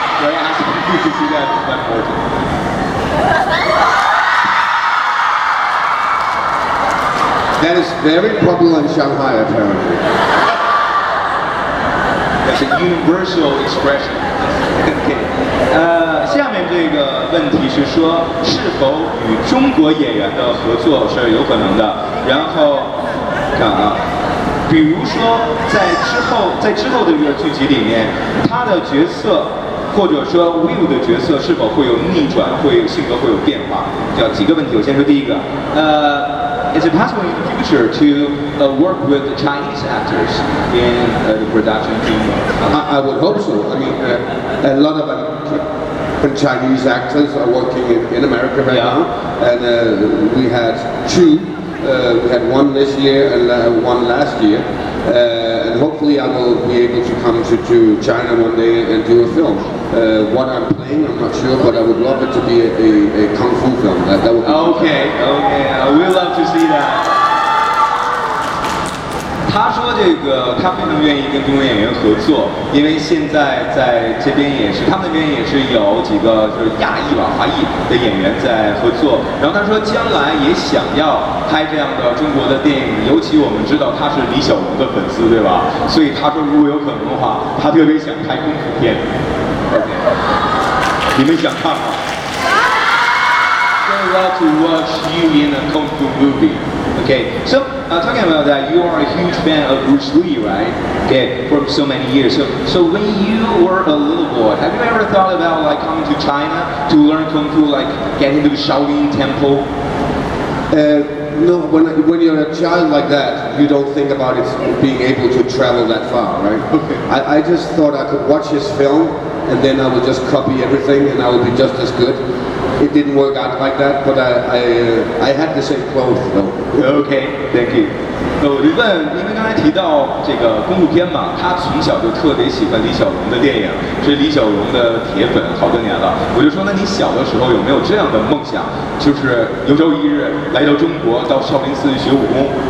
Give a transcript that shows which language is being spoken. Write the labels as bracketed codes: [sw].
[en] They're asking you to see that one more time. That is very popular in Shanghai, apparently. That's a universal expression. Okay. [zh] 下面这个问题是说，是否与中国演员的合作是有可能的？然后看啊，比如说在之后的这个剧集里面，他的角色或者说 Will 的角色是否会有逆转，性格会有变化？这样几个问题，我先说第一个。 [en] Is it possible in the future to work with Chinese actors in the production team? I would hope so. I mean, a lot of Chinese actors are working in America right now, and we had two. We had one this year and one last year, and hopefully I will be able to come to China one day and do a film. What I'm playing, I'm not sure, but I would love it to be a kung fu film. That would be Okay, we'd love to see that. [zh] 他说这个他非常愿意跟中国演员合作，因为现在在这边也是，他们那边也是有几个就是亚裔吧、华裔的演员在合作。然后他说将来也想要拍这样的中国的电影，尤其我们知道他是李小龙的粉丝，对吧？所以他说如果有可能的话，他特别想拍功夫片。 [en] OK， [zh] 你们想看吗？ [en] I love to watch you in a kung fu movie. Okay, so talking about that, you are a huge fan of Bruce Lee, right? Okay, for so many years. So when you were a little boy, have you ever thought about like coming to China to learn kung fu, like getting to the Shaolin Temple? No, when you're a child like that, you don't think about it being able to travel that far, right? Okay. I just thought I could watch his film and then I would just copy everything and I would be just as good. It didn't work out like that, but I had the same clothes though. Okay, thank you. [zh] 我就问，因为刚才提到这个功夫片嘛，他从小就特别喜欢李小龙的电影，是李小龙的铁粉，好多年了。我就说，那你小的时候有没有这样的梦想，就是有朝一日来到中国，到少林寺学武功？